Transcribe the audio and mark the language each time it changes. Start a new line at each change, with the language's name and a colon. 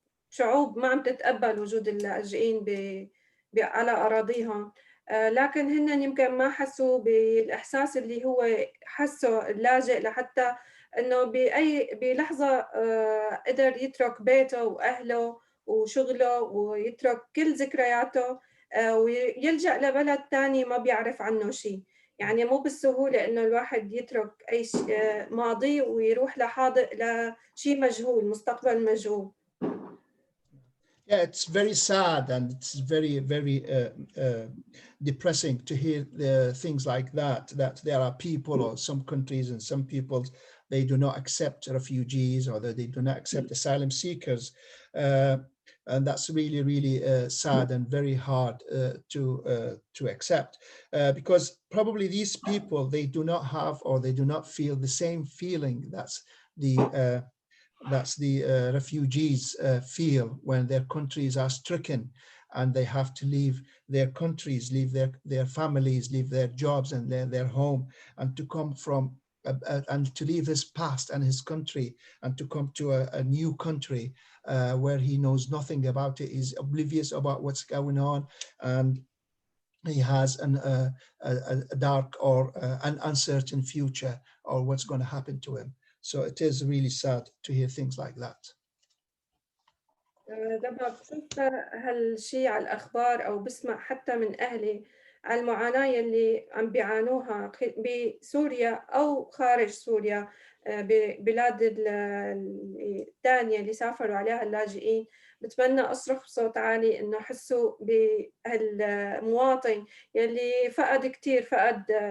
Arabic: شعوب ما عم تتقبل وجود اللاجئين على أراضيهم، لكن هن يمكن ما حسوا بالإحساس اللي هو حسه اللاجئ، لحتى إنه بلحظة قدر يترك بيته وأهله وشغله ويترك كل ذكرياته ويلجأ لبلد تاني ما بيعرف عنه شيء. يعني مو بالسهولة إنه الواحد يترك أي ماضي ويروح لشيء مجهول، مستقبل مجهول.
English: Yeah, it's very sad and it's very, very depressing to hear things like that, that there are people or some countries and some peoples, they do not accept refugees or that they do not accept asylum seekers. And that's really, really sad and very hard to accept because probably these people, they do not have or they do not feel the same feeling that's the refugees feel when their countries are stricken and they have to leave their countries, leave their families, leave their jobs and their home, and to come from and to leave his past and his country and to come to a new country where he knows nothing about it, he's oblivious about what's going on, and he has a dark or an uncertain future or what's going to happen to him. So it is really sad to hear things like that.
Arabic: لما بشوف هالشي على الأخبار أو بسمع حتى من أهلي على المعاناة يلي عم بيعانوها بسوريا أو خارج سوريا، ببلاد الثانية اللي سافروا عليها اللاجئين، بتمنى أصرخ بصوت عالي إنه حسوا بهالمواطن يلي فقد كتير، فقد